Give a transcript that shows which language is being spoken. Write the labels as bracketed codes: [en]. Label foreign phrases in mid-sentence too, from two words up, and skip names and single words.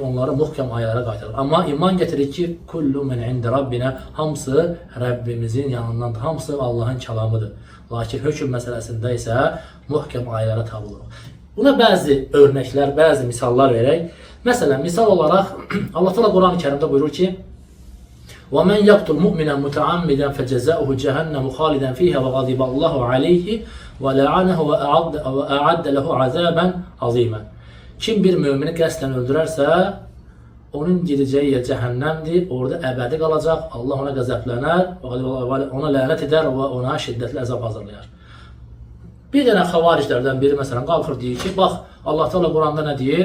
[az] Onları muhkəm ayələrə qaytarır. Amma iman getirir ki, [ar] كل من عند ربنا, [az] hamısı Rəbbimizin yanındandır, hamısı Allahın kəlamıdır. Lakin hökm məsələsində isə muhkəm ayələrə tabi oluruq. Buna bəzi örnəklər, bəzi misallar verək. Məsələn, misal olaraq Allah Teala Quran-ı Kərimdə buyurur ki, [ar] وَمَنْ يَقْتُلْ مُؤْمِنًا مُتَعَمِّدًا فَجَزَاؤُهُ جَهَنَّمُ خَالِدًا فِيهَا وَغَضِبَ اللَّهُ عَلَيْهِ وَلَعَنَهُ وَأَعَدَّ لَهُ عَذَابًا عَظِيمًا [az] Kim bir mümini qəsdən öldürərsə, onun gedəcəyi yer cəhənnəmdir, orada əbədi qalacaq, Allah ona qəzəblənər, ona lənət edər və ona şiddətli əzab hazırlayar. Bir dənə xavariclərdən biri məsələn qalxır deyir ki, bax, Allah Teala Quranda nə deyir?